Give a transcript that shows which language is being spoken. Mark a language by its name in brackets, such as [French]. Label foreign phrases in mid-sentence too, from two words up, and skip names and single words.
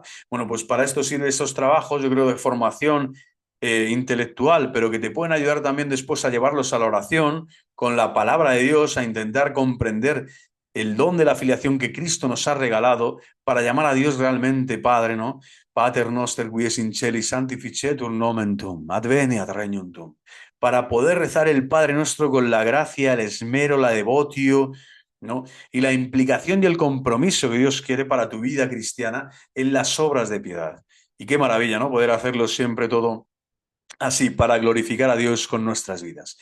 [Spanish] Bueno, pues para esto sirven estos trabajos, yo creo, de formación intelectual, pero que te pueden ayudar también después a llevarlos a la oración, con la palabra de Dios, a intentar comprender el don de la filiación que Cristo nos ha regalado para llamar a Dios realmente Padre, ¿no? [Latin] Pater noster qui es in celi sanctificetur nomen tuum, adveniat regnum tuum. [Spanish] Para poder rezar el Padre nuestro con la gracia, el esmero, la devotio, ¿no? Y la implicación y el compromiso que Dios quiere para tu vida cristiana en las obras de piedad. Y qué maravilla, ¿no? Poder hacerlo siempre todo así, para glorificar a Dios con nuestras vidas.